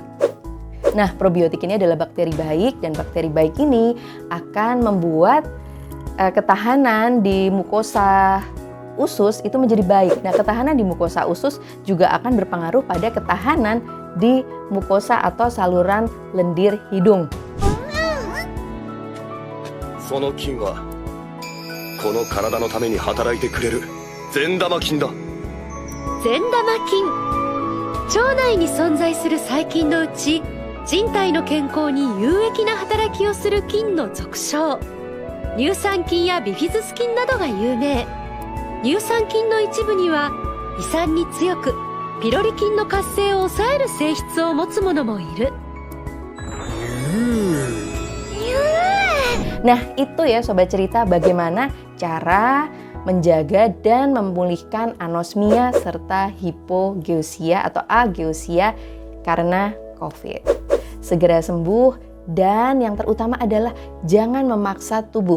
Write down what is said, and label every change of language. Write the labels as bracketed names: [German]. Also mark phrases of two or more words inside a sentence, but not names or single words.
[Indonesian] Nah, probiotik ini adalah bakteri baik, dan bakteri baik ini akan membuat ketahanan di mukosa usus itu menjadi baik. Nah, ketahanan di mukosa usus juga akan berpengaruh pada ketahanan di mukosa atau saluran lendir hidung. [Japanese] その菌はこの体のために働いてくれる善玉菌だ。善玉菌、腸内に存在する細菌のうち人体の健康に有益な働きをする菌の俗称、乳酸菌やビフィズス菌などが有名。乳酸菌の一部には胃酸に強くピロリ菌の活性を抑える性質を持つものもいる。 [Indonesian] Nah, itu ya Sobat Cerita, bagaimana cara menjaga dan memulihkan anosmia serta hipogeusia atau ageusia karena COVID. Segera sembuh, dan yang terutama adalah jangan memaksa tubuh.